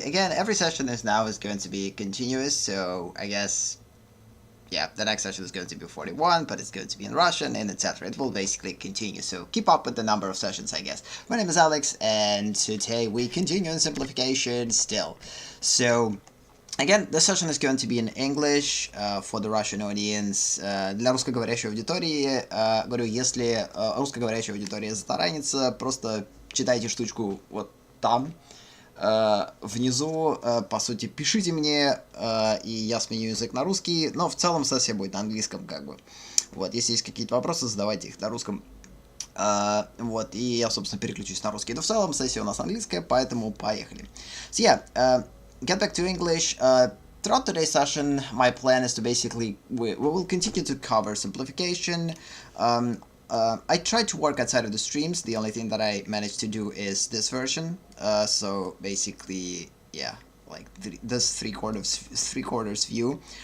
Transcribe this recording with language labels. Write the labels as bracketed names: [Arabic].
[English] Again, every session is going to be continuous, so I guess, yeah, the next session is going to be 41, but it's going to be in Russian and etc. It will basically continue, so keep up with the number of sessions, I guess. My name is Alex, and today we continue in simplification still. So, again, this session is going to be in English for the Russian audience. [Russian] Для русскоговорящей аудитории, говорю, если русскоговорящая аудитория затаранится, просто читайте штучку вот там, внизу, по сути, пишите мне, и я сменю язык на русский, но в целом сессия будет на английском, как бы. Вот, если есть какие-то вопросы, задавайте их на русском. Вот, и я, собственно, переключусь на русский. Но в целом сессия у нас английская, поэтому поехали. [English] So, yeah, get back to English. Throughout today's session, my plan is to basically, we will continue to cover simplification. I tried to work outside of the streams. The only thing that I managed to do is this version. So basically, yeah, like this three quarters view.